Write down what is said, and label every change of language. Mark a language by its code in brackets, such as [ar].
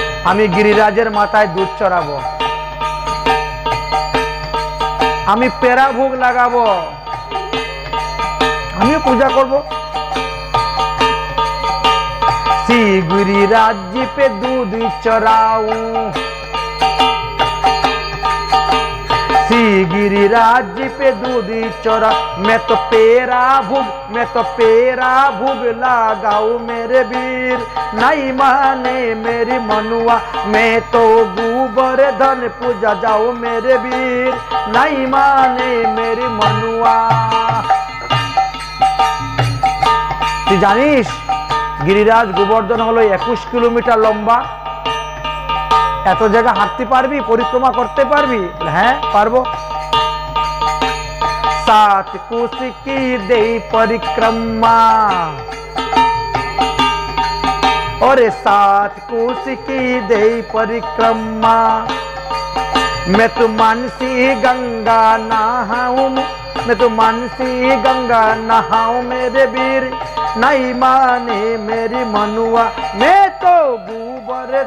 [bn] আমি গিরিরাজের মাথায় দুধ চড়াবো, আমি পেরা ভোগ লাগাবো, আমি পূজা করব। [hi] श्री गिरिराज जी पे दूध चराऊं, श्री गिरिराज जी पे दूध चरा। मैं तो पेरा भोग, मैं तो पेरा भोग लगाऊं मेरे वीर, नहीं माने मेरी मनुआ। मैं तो गोवर्धन पूजा जाओ मेरे वीर, नहीं माने मेरी मनुआ। [bn] তুই জানিস গিরিরাজ গোবর্ধন হলো 21 কিলোমিটার লম্বা। এত জায়গা হাঁটতে পারবি, পরিক্রমা করতে পারবি? হ্যাঁ পারবো। [hi] 7 कोस की दे परिक्रमा, और 7 कोस की दे परिक्रमा। मैं तो मानसी गंगा नहाऊं, मैं तो मानसी गंगा नहाऊं मेरे वीर, नहीं माने मेरी मनुआ। मैं तो गोवर्धन